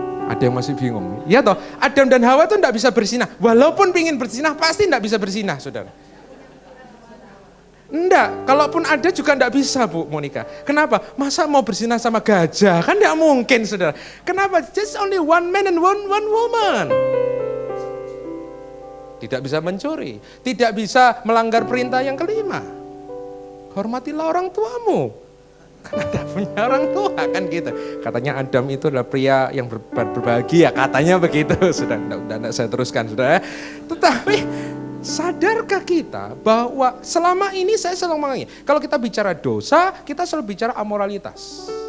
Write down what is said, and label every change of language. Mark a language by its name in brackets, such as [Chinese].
[Indonesian] Ada yang masih bingung. Ya toh, Adam dan Hawa itu tidak bisa berzina. Walaupun ingin berzina pasti tidak bisa berzina, saudara. Enggak, kalaupun ada juga tidak bisa Bu Monica. Kenapa? Masa mau berzina sama gajah? Kan tidak mungkin saudara. Kenapa? [English] Just only one man and one woman. [Indonesian] Tidak bisa mencuri, tidak bisa melanggar perintah yang kelima. Hormatilah orang tuamu, karena ada punya orang tua kan gitu. Katanya Adam itu adalah pria yang berbahagia, katanya begitu. Sudah tidak saya teruskan, sudah. Tetapi sadarkah kita bahwa selama ini saya selalu mengatakan, kalau kita bicara dosa, kita selalu bicara amoralitas.